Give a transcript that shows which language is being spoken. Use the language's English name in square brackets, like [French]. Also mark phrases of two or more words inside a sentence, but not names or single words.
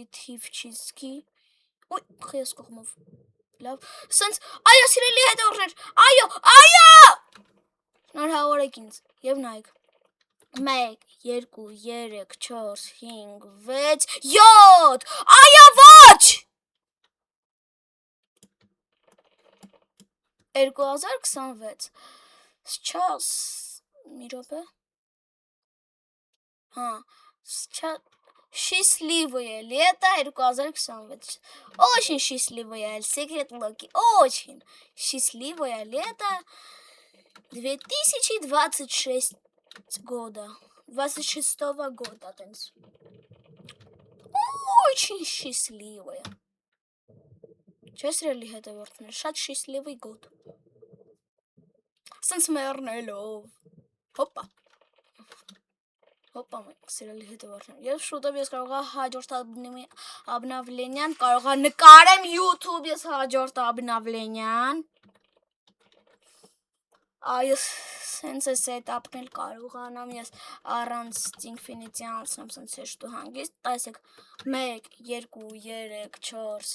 [Armenian] թիվ չի զգի, ոյ, խես կողմով, լավ, սենց, այո սիրելի հետևորդներ, այո, շնորհավորեք ինձ, և նայեք, 1, 2, 3, 4, 5, 6, 7, այո ոչ, 2026, сейчас, մի րոպե, [Russian] счастливое лето 2026, очень счастливое, секрет Локи, очень счастливое лето 2026 года, 26-го года, очень счастливое, [Armenian] չէ սիրելի հետևորդներ, շատ [Russian] счастливый год, [Armenian] սենց մեռնելով, հոպա մենք սիրելի հետևորդներ, և շուտով ես կարողա հաջորդ обновление-ն, կարողա նկարեմ YouTube ես հաջորդ обновление-ն, այո սենց է սետապնել կարողանամ ես առանց Infinity անցնեմ սենց հեշտ ու հանգիստ, տեսեք 1, 2, 3, 4,